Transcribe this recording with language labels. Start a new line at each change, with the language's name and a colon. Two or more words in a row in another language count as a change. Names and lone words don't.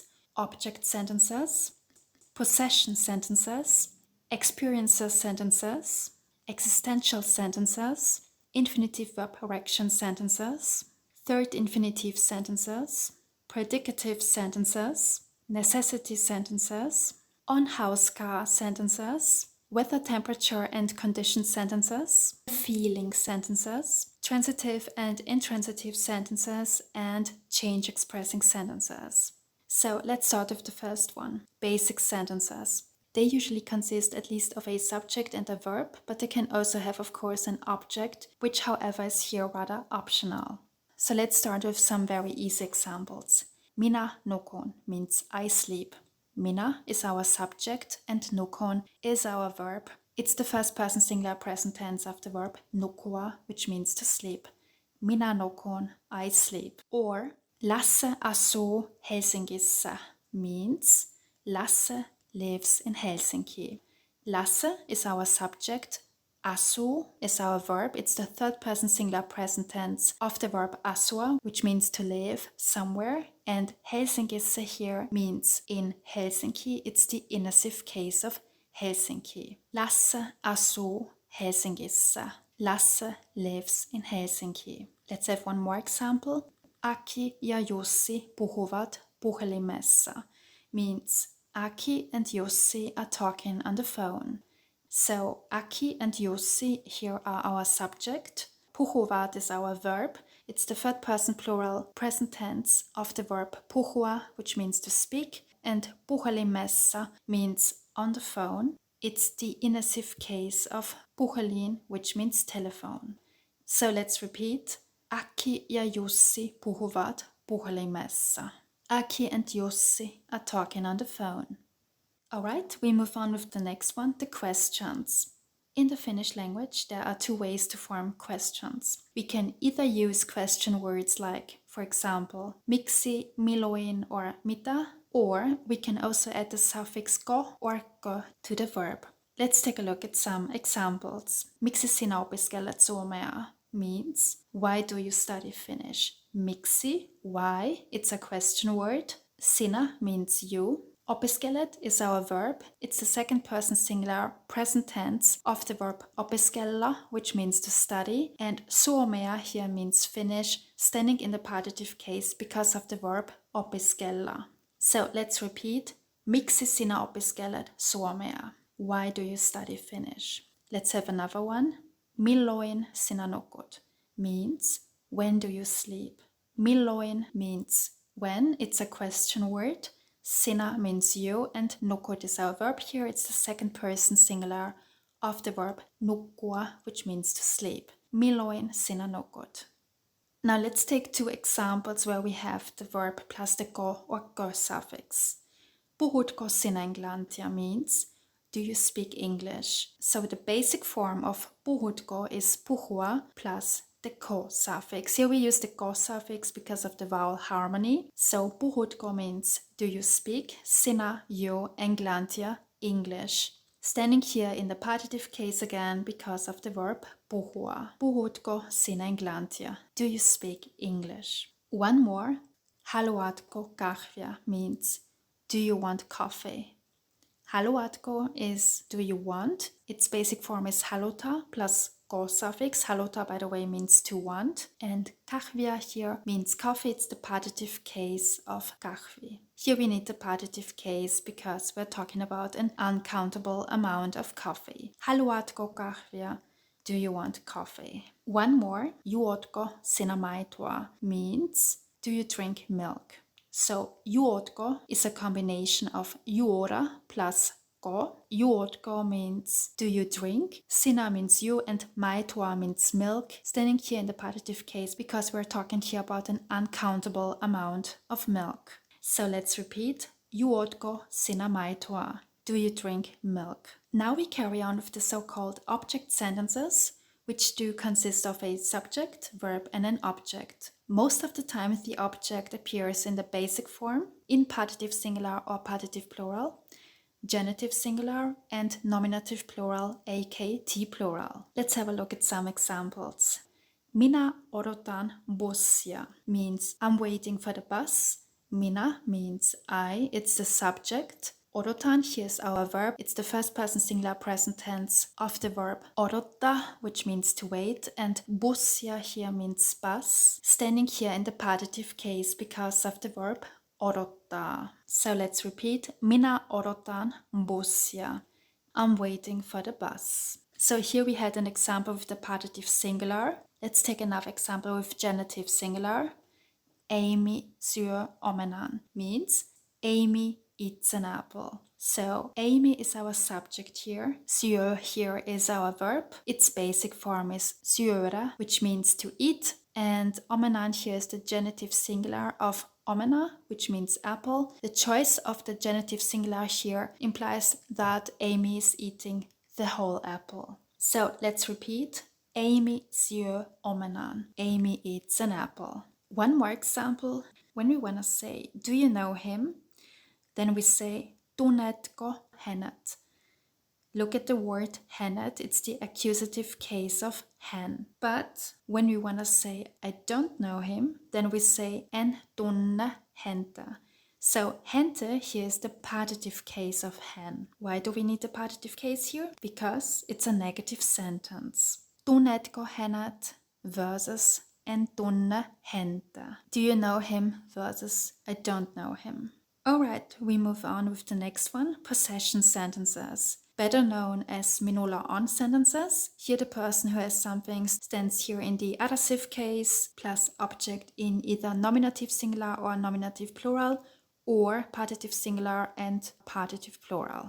English: object sentences, possession sentences, experiences sentences, existential sentences, infinitive verb correction sentences, third infinitive sentences, predicative sentences, necessity sentences, on-house-car sentences, weather, temperature and condition sentences, feeling sentences, transitive and intransitive sentences, and change expressing sentences. So let's start with the first one, basic sentences. They usually consist at least of a subject and a verb, but they can also have, of course, an object, which however is here rather optional. So let's start with some very easy examples.
Finnish: Minä nukun
English: means I sleep. Minä is our subject and nukun is our verb. It's the first person singular present tense of the verb nukua, which means to sleep.
Finnish: Minä nukun,
English: I sleep. Or
Finnish: Lasse asuu Helsingissä
English: means Lasse lives in Helsinki. Lasse is our subject. Asuu is our verb. It's the third person singular present tense of the verb asua, which means to live somewhere. And Helsingissä here means in Helsinki. It's the inessive case of Helsinki.
Finnish: Lasse asuu Helsingissä.
English: Lasse lives in Helsinki. Let's have one more example.
Finnish: Aki ja Jussi puhuvat puhelimessa
English: means Aki and Jussi are talking on the phone. So Aki and Jussi here are our subject. Puhuvat is our verb. It's the third person plural present tense of the verb puhua, which means to speak, and puhelimessa means on the phone. It's the inessive case of puhelin, which means telephone. So let's repeat.
Finnish: Aki ja Jussi puhuvat puhelimessa.
English: Aki and Jussi are talking on the phone. Alright, we move on with the next one, the questions. In the Finnish language, there are two ways to form questions. We can either use question words like, for example,
Finnish: miksi, milloin,
English: or mitä, or we can also add the suffix ko or ko to the verb. Let's take a look at some examples.
Finnish: Miksi sinä opiskelet suomea
English: means, why do you study Finnish? Miksi, why, it's a question word. Sinä means you. Opiskelet is our verb. It's the second person singular present tense of the verb opiskella, which means to study. And suomea here means Finnish, standing in the partitive case because of the verb opiskella. So let's repeat.
Finnish: Miksi sinä opiskelet suomea?
English: Why do you study Finnish? Let's have another one.
Finnish: Milloin sinä nukut
English: means when do you sleep? Milloin means when, it's a question word. Sinä means you and nukut is our verb here. It's the second person singular of the verb nukkua, which means to sleep.
Finnish: Milloin sinä nukut.
English: Now let's take two examples where we have the verb plus the ko or ko suffix.
Finnish: Puhutko sinä englantia
English: means do you speak English? So the basic form of puhutko is puhua plus the ko suffix. Here we use the ko suffix because of the vowel harmony. So puhutko means do you speak? Sinä, you, englantia, English. Standing here in the partitive case again because of the verb puhua.
Finnish: Puhutko sinä englantia?
English: Do you speak English? One more.
Finnish: Haluatko kahvia
English: means do you want coffee? Haluatko is do you want? Its basic form is haluta plus ko suffix. Haluta, by the way, means to want. And kahvia here means coffee. It's the partitive case of kahvi. Here we need the partitive case because we're talking about an uncountable amount of coffee.
Finnish: Haluatko kahvia?
English: Do you want coffee? One more.
Finnish: Juotko sinä maitoa
English: means do you drink milk? So juotko is a combination of juoda plus ko. Juotko means do you drink? Sinä means you and maitoa means milk. Standing here in the partitive case because we're talking here about an uncountable amount of milk. So let's repeat.
Finnish: Juotko sinä maitoa?
English: Do you drink milk? Now we carry on with the so-called object sentences, which do consist of a subject, verb, and an object. Most of the time, the object appears in the basic form, in partitive singular or partitive plural, genitive singular, and nominative plural, aka T plural. Let's have a look at some examples.
Finnish: Minä odotan bussia
English: means I'm waiting for the bus. Minä means I, it's the subject. Odotan, here's our verb. It's the first person singular present tense of the verb odottaa, which means to wait, and bussia here means bus, standing here in the partitive case because of the verb odottaa. So let's repeat.
Finnish: Minä odotan bussia.
English: I'm waiting for the bus. So here we had an example with the partitive singular. Let's take another example with genitive singular.
Finnish: Amy syö omenan
English: means Amy eats an apple. So Amy is our subject here. Syö here is our verb. Its basic form is syödä, which means to eat. And omenan here is the genitive singular of omena, which means apple. The choice of the genitive singular here implies that Amy is eating the whole apple. So let's repeat.
Finnish: Amy syö omenan.
English: Amy eats an apple. One more example. When we want to say, do you know him? Then we say,
Finnish: tunnetko hänet?
English: Look at the word hänet. It's the accusative case of hän. But when we want to say, I don't know him, then we say,
Finnish: en tunne häntä.
English: So häntä here is the partitive case of hän. Why do we need the partitive case here? Because it's a negative sentence.
Finnish: Tunnetko hänet versus en tunne häntä.
English: Do you know him versus I don't know him. Alright, we move on with the next one, possession sentences. Better known as
Finnish: minulla on
English: sentences. Here the person who has something stands here in the adjective case plus object in either nominative singular or nominative plural or partitive singular and partitive plural.